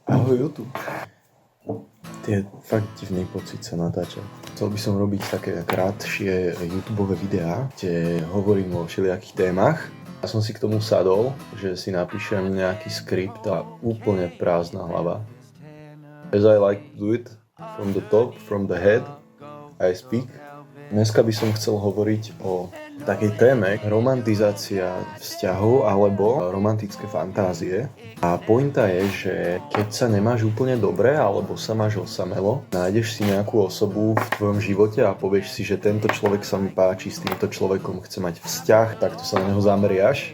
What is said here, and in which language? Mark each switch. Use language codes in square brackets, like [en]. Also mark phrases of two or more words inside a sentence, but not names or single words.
[sk] Ahoj YouTube. Je fakt divný pocit sa natáčať. Chcel by som robiť také krátšie YouTubeové videá, kde hovorím o všelijakých témach. Ja som si k tomu sadol, že si napíšem nejaký skript a úplne prázdna hlava. [en] As I like to do it, from the top, from the head, I speak. [sk] Dneska by som chcel hovoriť o takej téme romantizácia vzťahov alebo romantické fantázie. A pointa je, že keď sa nemáš úplne dobre alebo sa máš osamelo, nájdeš si nejakú osobu v tvojom živote a povieš si, že tento človek sa mi páči, s týmto človekom chce mať vzťah, takto sa na neho zameriaš.